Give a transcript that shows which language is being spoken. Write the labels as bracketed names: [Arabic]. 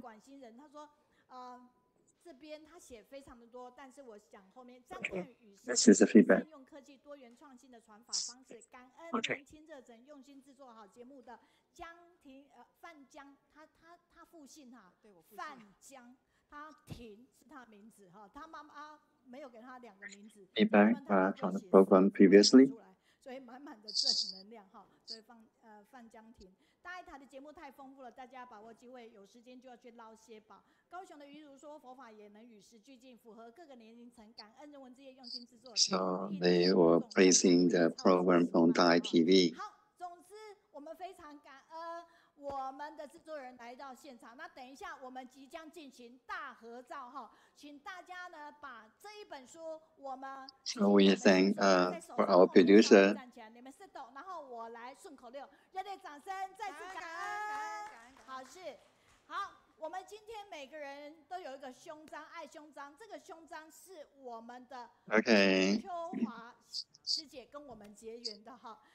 [Chinese] 管新人他说，这边他写非常的多，但是我想后面赞叹与善用科技多元创新的传法方式，感恩年轻热忱用心制作好节目的范江，他复姓哈，范江。他婷是他的名字哈，他妈妈没有给他2个名字。 [English] Feedback from the program previously. [Chinese] 所以满满的正能量哈。所以范江亭大一台的节目太丰富了，大家把握机会，有时间就要去捞些宝。高雄的余如说，佛法也能与时俱进，符合各个年龄层，感恩人文之夜用心制作。 [English] So they were praising the program from Thai TV. [Chinese] 好，总之我们非常感恩我们的制作人来到现场。那等一下我们即将进行大合照哈，请大家呢把这一本书我们 [English] So we thank for our producer. [Chinese] 站起来，你们是抖，然后我来顺口溜，热烈掌声，再次感恩。好是好。我们今天每个人都有一个胸章，爱胸章。这个胸章是我们的秋华师姐跟我们结缘的哈。